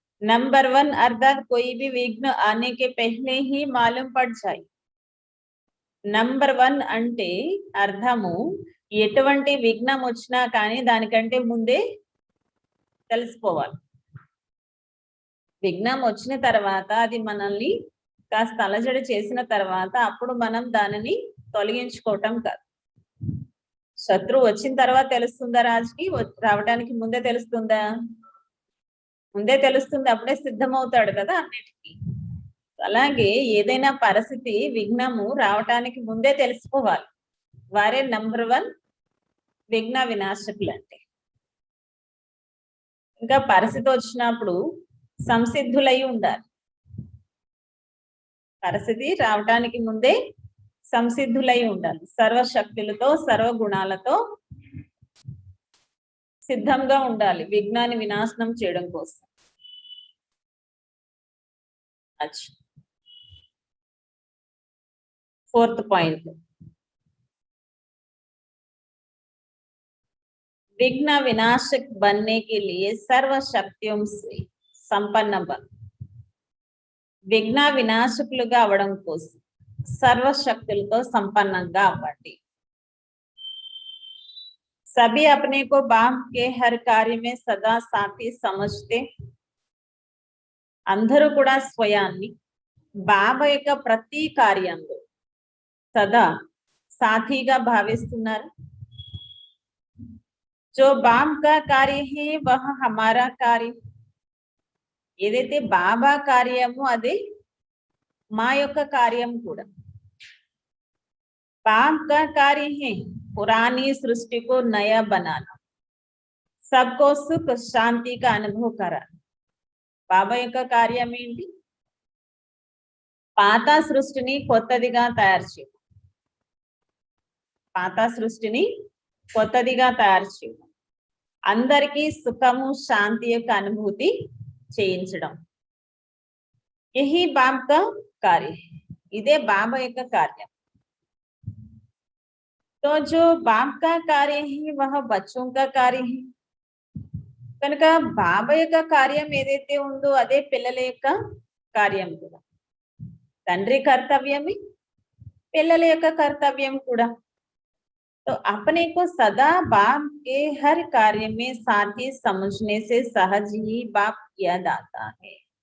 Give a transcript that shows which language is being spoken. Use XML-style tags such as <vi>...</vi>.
<hi>Number 1 अर्थात कोई भी विघ्न आने के पहले ही मालूम पड़ जाए.</hi> <te>నంబర్ 1 అంటే అర్థము ఎటువంటి విఘ్నం వచ్చినా కానీ దానికంటే ముందే తెలిసిపోవాలి. విఘ్నం వచ్చిన తర్వాత అది మనల్ని కాస్త అలజడి చేసిన తర్వాత అప్పుడు మనం దానిని తొలగించుకోవటం కాదు. శత్రువు వచ్చిన తర్వాత తెలుస్తుందా? రాజుకి రావడానికి ముందే తెలుస్తుందా? ముందే తెలుస్తుంది. అప్పుడే సిద్ధమవుతాడు కదా అన్నిటికీ. అలాగే ఏదైనా పరిస్థితి విఘ్నము రావటానికి ముందే తెలిసిపోవాలి. వారే నంబర్ 1 విఘ్న వినాశకులు అంటే. ఇంకా పరిస్థితి వచ్చినప్పుడు సంసిద్ధులై ఉండాలి. పరిస్థితి రావటానికి ముందే సంసిద్ధులై ఉండాలి. సర్వశక్తులతో సర్వ గుణాలతో సిద్ధంగా ఉండాలి విఘ్నాన్ని వినాశనం చేయడం కోసం.</te> <hi>अच्छा, 4th पॉइंट, विघ्न विनाशक बनने के लिए सर्व शक्तियों से संपन्न बन.</hi> <te>విఘ్న వినాశకులుగా అవడం కోసం సర్వశక్తులతో సంపన్నంగా అవ్వండి.</te> <hi>सभी अपने को बाप के हर कार्य में सदा साथी समझते.</hi> <te>అందరూ కూడా స్వయాన్ని బాబా యొక్క ప్రతి కార్యంలో సదా సాథీగా భావిస్తున్నారు.</te> <hi>जो बाप का कार्य है वह हमारा कार्य.</hi> <te>ఏదైతే బాబా కార్యము అదే మా యొక్క కార్యం కూడా.</te> <hi>बाप का कार्य है पुरानी सृष्टि को नया बनाना, सबको सुख शांति का अनुभव कराना.</hi> <te>బాబా యొక్క కార్యం ఏంటి? పాత సృష్టిని కొత్తదిగా తయారు చేయడం. పాత సృష్టిని కొత్తదిగా తయారు చేయడం, అందరికీ సుఖము శాంతి యొక్క అనుభూతి చేయించడం.</te> <hi>యహీ బాబా కా కార్య.</hi> <te>ఇదే బాబా యొక్క కార్యం.</te> <hi>तो जो बाप का कार्य है वह बच्चों का कार्य है.</hi> <te>కనుక బాబా యొక్క కార్యం ఏదైతే ఉందో అదే పిల్లల యొక్క కార్యం కూడా. తండ్రి కర్తవ్యమే పిల్లల యొక్క కర్తవ్యం కూడా.</te> <hi>तो अपने को सदा बाप के हर कार्य में साथी समझने से सहज ही बाप याद आता है.</hi>